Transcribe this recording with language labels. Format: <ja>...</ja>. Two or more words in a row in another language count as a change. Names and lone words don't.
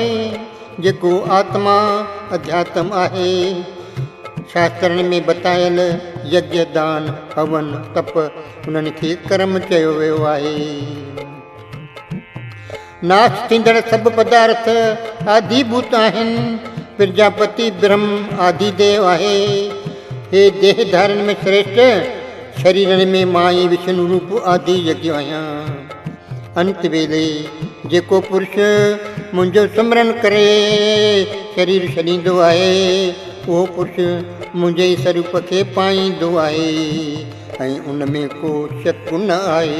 <sd>जेको आत्मा अध्यात्म आहे, शास्त्रनि में बतायल यज्ञ दान हवन तप उन्हनि खे कर्म चयो वियो आहे। नाश थींदड़ सभु पदार्थ आदिभूत आहिनि। प्रजापति ब्रह्म आदिदेव आहे। हे देहधारन में श्रेष्ठ, शरीरनि में मां ई विष्णु रूप आदि यज्ञ आहियां। अंत वेले जेको पुरुष मुंहिंजो सिमरन करे शरीर छॾींदो आहे, उहो पुरुष मुंहिंजे ई स्वरूप खे पाईंदो आहे ऐं उन में को शक न आहे।</sd>